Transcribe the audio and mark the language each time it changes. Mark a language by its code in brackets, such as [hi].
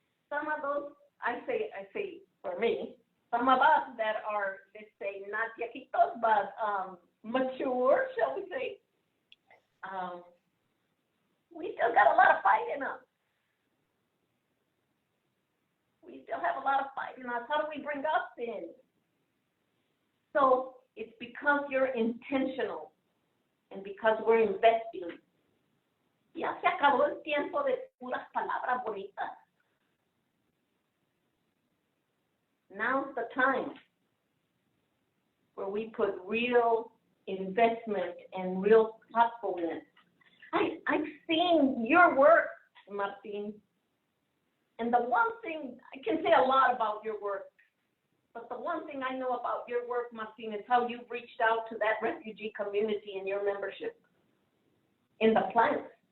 [en] Some of those, I say for me, some of us that are, let's say, not viejitos, but mature, shall we say, we still got a lot of fight in us. We still have a lot of fight in us. How do we bring us in? So it's because you're intentional and because we're investing. [es] Ya se acabó el tiempo de puras palabras bonitas. [en] Now's the time where we put real investment and real thoughtfulness. I've seen your work, Martin, and the one thing, I can say a lot about your work, but the one thing I know about your work, Martin, is how you've reached out to that refugee community in your membership in the plants.